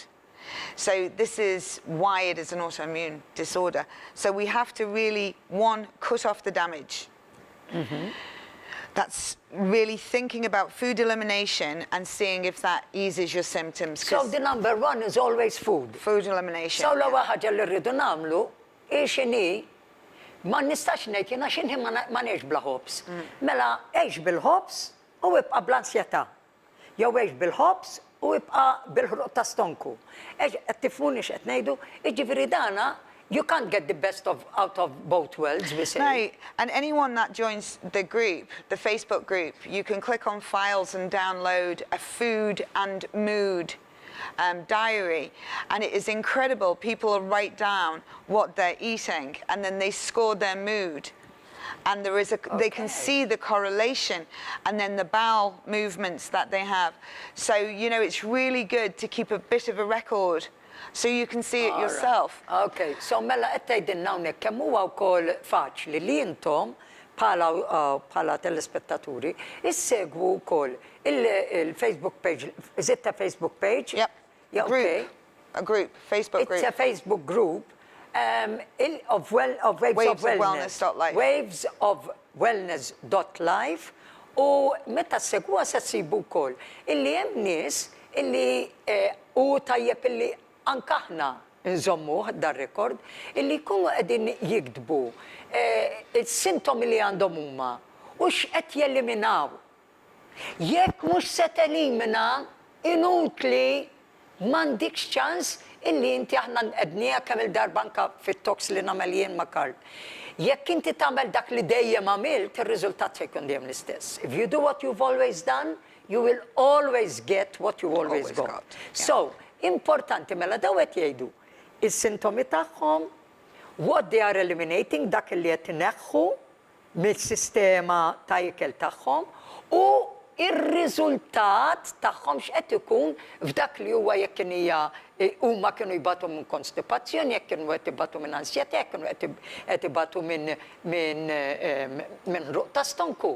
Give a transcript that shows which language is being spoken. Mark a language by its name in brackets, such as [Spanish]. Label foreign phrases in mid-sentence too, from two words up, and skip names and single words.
[English] So this is why it is an autoimmune disorder. So we have to really, one, cut off the damage. That's really thinking about food elimination and seeing if that eases your symptoms. So the number one is always food. Food elimination. [Maltese] So l-ewwel ħaġa li rridu nagħmlu x'inhi ma nistax ngħid jiena x'inhi ma ngħix bla ħobs. Mela għex bil-ħobs u ibqa' bl-ansjetà. Jew għex bil-ħobs u ibqa' bil-ħruq ta' stonku. Qed tifhmuni x'qed ngħidu, jiġifieri dana [English] you can't get the best out of both worlds, we say. No, and anyone that joins the group, the Facebook group, you can click on files and download a food and mood diary, and it is incredible. People write down what they're eating and then they score their mood, and there is they can see the correlation, and then the bowel movements that they have. So you know, it's really good to keep a bit of a record so you can see it yourself. Okay, so [Maltese] mela qed tgħidilna hawnhekk kemm huwa wkoll faċli li intom bħala telespettaturi issegwu wkoll il-Facebook page. [English] Is it a Facebook page? Yep. Yeah, okay. A group, Facebook group. It's a Facebook group of Waves of Wellness. Waves of Wellness.live. [Maltese] U meta segwa se ssibu wkoll illi hemm nies illi u tajjeb illi anke aħna nżommu dar rekord illi jkunu qegħdin jiktbu is-sintomi li għandhom huma u x'qed jeliminaw. Jekk mhux se telimina inutli m'għandikx ċans illi inti aħna qedniha kemm il-darba anke fit-talks li nagħmel jien ma' Karl. Jekk inti tagħmel dak li dejjem għamilt, ir-riżultat se jkun dejjem l-istess. [English] If you do what you've always done, you will always get what you always got. So, [Maltese] importanti mela daw qed jgħidu is-sintomi tagħhom, [English] what they are eliminating, [Maltese] dak li qed ineħħu mis-sistema ta' ikel tagħhom u ir-riżultat tagħhom x'qed ikun f'dak li huwa jekk hija huma kienu jbatu minn konstipazzjoni, jekk kienu qed ibatu minn ansjetà, jekk kienu qed ibatu minn ruq ta' stonku.